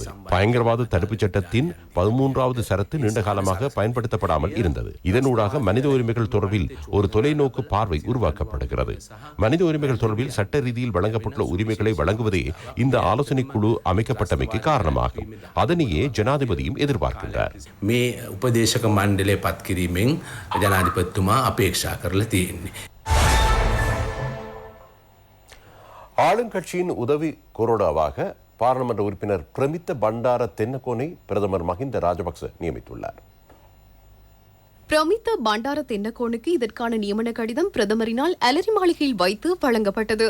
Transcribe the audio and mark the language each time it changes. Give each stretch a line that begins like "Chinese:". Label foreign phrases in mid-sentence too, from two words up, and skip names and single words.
Tamil: பயங்கரவாத தடுப்பு சட்டத்தின் 13வது சரத்து நீண்ட காலமாக பயன்படுத்தப்படாமல் இருந்தது. இதனூடாக மனித உரிமைகள் தொடர்பில் ஒரு தொலைநோக்கு பார்வை உருவாக்கப்படுகிறது. மனித உரிமைகள் தொடர்பில் சட்ட ரீதியில் வழங்கப்பட்டுள்ள உரிமைகளை வழங்குவதே இந்த ஆலோசனை ஆலோசனை குழு அமைக்கப்பட்டமைக்கு காரணமாகும். அதனையே ஜனாதிபதியும் எதிர்பார்க்கின்றார்.
Sinhala: මේ උපදේශක මණ්ඩලය පත් කිරීමෙන් ජනාධිපතිතුමා අපේක්ෂා කරලා තියෙන්නේ.
Tamil: ஆளுங்கட்சியின் உதவி கொறடாவாக பாராளுமன்ற உறுப்பினர் பிரமித்த பண்டார தென்னகோனை பிரதமர் மஹிந்த ராஜபக்ச நியமித்துள்ளார். பிரமித்த பண்டார தென்னகோனுக்கு இதற்கான நியமன கடிதம் பிரதமரினால் அலரி மாளிகையில் வைத்து வழங்கப்பட்டது.